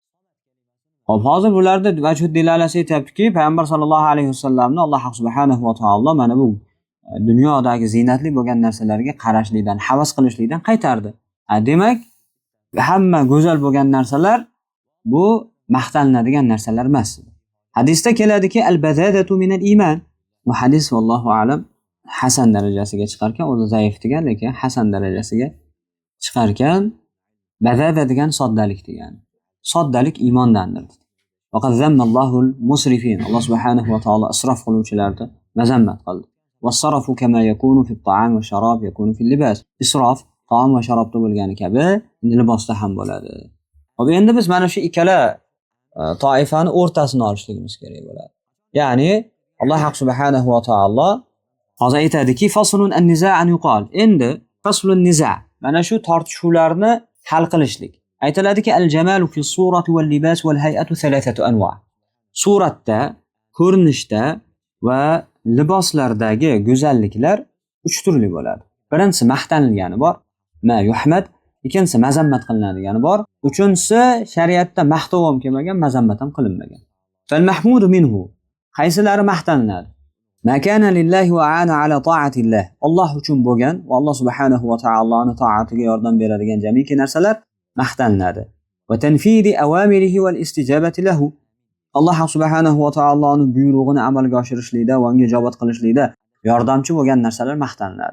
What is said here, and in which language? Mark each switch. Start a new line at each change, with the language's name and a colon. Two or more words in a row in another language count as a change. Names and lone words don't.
Uzbek: Hop, hozir bularda vajh dilalasi aytibdiki, payg'ambar
Arabic: صلى الله عليه
Uzbek: vasallamni Alloh
Arabic: سبحانه وتعالى
Uzbek: mana bu dunyodagi ziynatli bo'lgan narsalarga qarashlikdan, havas qilishlikdan qaytardi. Demak, hamma go'zal bo'lgan narsalar bu maqtalinadigan narsalar emas. Hadisda keladiki,
Arabic: البذاذة من الإيمان.
Uzbek: Bu hadis
Arabic: والله أعلم
Uzbek: hasan darajasiga chiqarkan, o'zi zaif degan, lekin hasan darajasiga chiqarkan. Bazada degan soddalik degani. Soddalik iymondandir.
Arabic: وقد ذم الله المسرفين.
Uzbek: Alloh
Arabic: سبحانه وتعالى
Uzbek: isrof qiluvchilarni mazammat qildi.
Arabic: والسرف كما يكون في الطعام والشراب يكون في اللباس.
Uzbek: Isrof taom va sharobda bo'lgani kabi libosda ham bo'ladi. Hop, endi biz mana shu ikkala toifani o'rtasini olishligimiz kerak bo'ladi. Ya'ni Alloh
Arabic: سبحانه وتعالى
Uzbek: hozir aytadiki,
Arabic: فصل النزاع أن يقال.
Uzbek: Endi
Arabic: فصل نزاع'
Uzbek: mana shu tortishuvlarni hal qilishlik. Aytiladiki,
Arabic: الجمال في الصورة واللباس والهيئة ثلاثة أنواع'.
Uzbek: Suratda, ko'rinishda va liboslardagi go'zalliklar 3 turli bo'ladi. Birinchisi maqtanilgani bor,
Arabic: ما يحمد,
Uzbek: ikkinchisi mazammat qilinadigan bor, uchinchisi shariatda maqtov ham kelmagan, mazammat ham qilinmagan.
Arabic: فالمحمود منه, qaysilari maqtaniladi? ما كان لله وأعان على طاعة الله.
Uzbek: Alloh uchun bo'lgan va Alloh
Arabic: سبحانه وتعالى
Uzbek: to'atiga yordam beradigan jamiki narsalar maqtaniladi.
Arabic: وتنفيذ أوامره والاستجابة له.
Uzbek: Alloh
Arabic: سبحانه وتعالى
Uzbek: buyrug'ini amalga oshirishlikda va unga ijobat qilishlikda yordamchi bo'lgan narsalar maqtaniladi.